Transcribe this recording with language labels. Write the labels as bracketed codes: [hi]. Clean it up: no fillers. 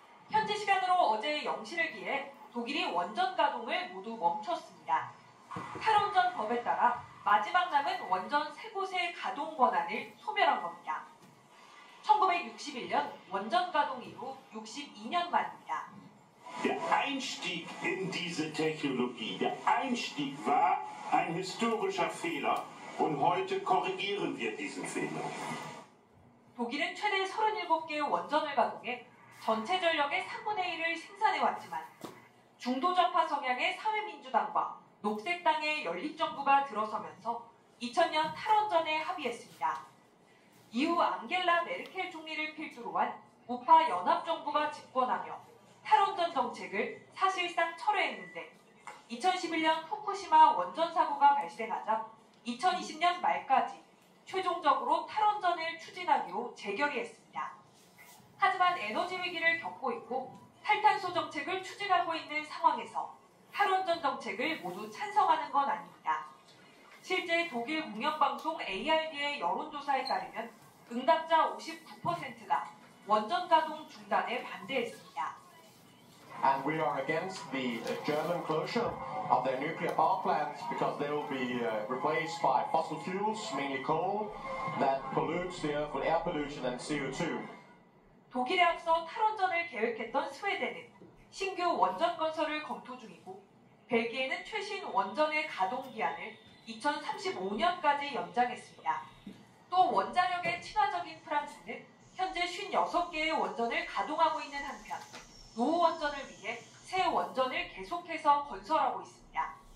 [ko] 현지 시간으로 어제 영실을 기해 독일이 원전 가동을 모두 멈췄습니다. 탈원전 법에 따라 마지막 남은 원전 3곳의 가동 권한을 소멸한 겁니다. 1961년 원전 가동 이후 62년 만입니다. [de] Der Einstieg in diese Technologie, der Einstieg war ein historischer Fehler und heute korrigieren wir diesen Fehler. [ko] 독일은 최대 37개의 원전을 가동해 전체 전력의 3분의 1을 생산해왔지만 중도적파 성향의 사회민주당과 녹색당의 연립정부가 들어서면서 2000년 탈원전에 합의했습니다. 이후 앙겔라 메르켈 총리를 필두로 한 우파 연합정부가 집권하며 탈원전 정책을 사실상 철회했는데 2011년 후쿠시마 원전 사고가 발생하자 2020년 말까지 최종적으로 탈원전을 추진하기로 재결의했습니다. 하지만 에너지 위기를 겪고 있고 탈탄소 정책을 추진하고 있는 상황에서 탈원전 정책을 모두 찬성하는 건 아닙니다. 실제 독일 공영방송 ARD의 여론조사에 따르면 응답자 59%가 원전 가동 중단에 반대했습니다. [en] And we are against the German closure of their nuclear power plants because they will be replaced by fossil fuels, mainly coal, that pollutes the earth with air pollution and CO2. [ko] 독일에 앞서 탈원전을 계획했던 스웨덴은 신규 원전 건설을 검토 중이고 벨기에는 최신 원전의 가동 기한을 2035년까지 연장했습니다. 또 원자력에 친화적인 프랑스는 현재 56개의 원전을 가동하고 있는 한편 노후 원전을 위해 새 원전을 계속해서 건설하고 있습니다.